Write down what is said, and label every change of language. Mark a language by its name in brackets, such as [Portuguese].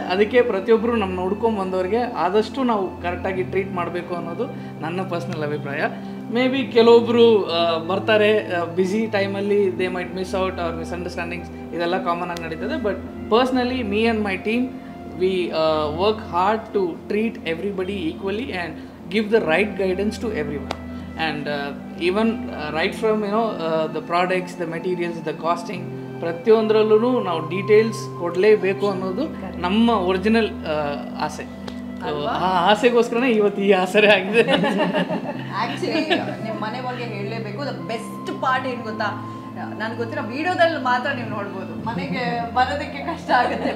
[Kannada] ಅದಕ್ಕೆ ಪ್ರತಿಯೊಬ್ಬರು ನಮ್ಮ ನೋಡ್ಕೊಂಡು ಬಂದವ್ರಿಗೆ ಆದಷ್ಟು ನಾವು ಕರೆಕ್ಟಾಗಿ ಟ್ರೀಟ್ ಮಾಡಬೇಕು ಅನ್ನೋದು ನನ್ನ ಪರ್ಸ್ನಲ್ ಅಭಿಪ್ರಾಯ. ಮೇ ಬಿ ಕೆಲವೊಬ್ಬರು ಬರ್ತಾರೆ ಬ್ಯುಸಿ ಟೈಮಲ್ಲಿ, [English] they might miss out [Kannada] ಅವ್ರ ಮಿಸ್ಅಂಡರ್ಸ್ಟ್ಯಾಂಡಿಂಗ್ಸ್, ಇದೆಲ್ಲ ಕಾಮನ್ ಆಗಿ ನಡೀತದೆ. [English] But personally me and my team we work hard to treat everybody equally and give the right guidance to everyone. And even right from the products, the materials, the costing, [Kannada] ಪ್ರತಿಯೊಂದರಲ್ಲೂ ನಾವು details ಕೊಡಲೇಬೇಕು ಅನ್ನೋದು ನಮ್ಮ original ಆಸೆ. ಆ ಆಸೆಗೋಸ್ಕರನೇ ಇವತ್ತು ಈ ಆಸರೆ ಆಗಿದೆ. ಆ್ಯಕ್ಚುಲಿ ನಿಮ್ಮ ಮನೆ ಬಗ್ಗೆ ಹೇಳಲೇಬೇಕು. ದ ಬೆಸ್ಟ್ ಪಾರ್ಟ್ ಏನು ಗೊತ್ತಾ, ನನಗೆ ಗೊತ್ತಿರೋ ವಿಡಿಯೋದಲ್ಲಿ ಮಾತ್ರ ನೀವು ನೋಡ್ಬೋದು, ಮನೆಗೆ ಬರೋದಕ್ಕೆ ಕಷ್ಟ ಆಗುತ್ತೆ.